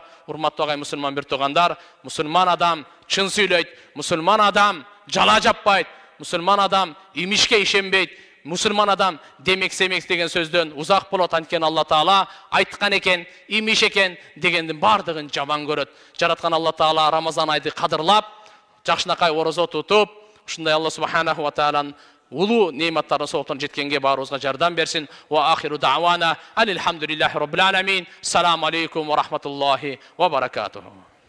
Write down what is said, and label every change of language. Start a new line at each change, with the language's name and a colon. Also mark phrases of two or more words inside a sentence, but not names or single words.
Kyrgyz: Урматтуу агай мусулман бир туугандар, мусулман адам чын сүйлөйт, мусулман адам жала жаппайт, мусулман адам имишке ишенбейт, мусулман адам демек семек деген сөздөн узак болот. Анткени
Arabic: الله تعالى
Kyrgyz: айткан экен, имиш экен дегендин бардыгын жаман көрөт. Жараткан
Arabic: الله تعالى
Kyrgyz: Рамазан айды кадырлап, жакшынакай орозо тутуп, ушундай
Arabic: الله سبحانه وتعالى
Kyrgyz: улуу неиматтарын соотон жеткенге баарыбызга жардам берсин.
Arabic: وآخر دعوانا الحمد لله رب العالمين. السلام عليكم ورحمة الله وبركاته.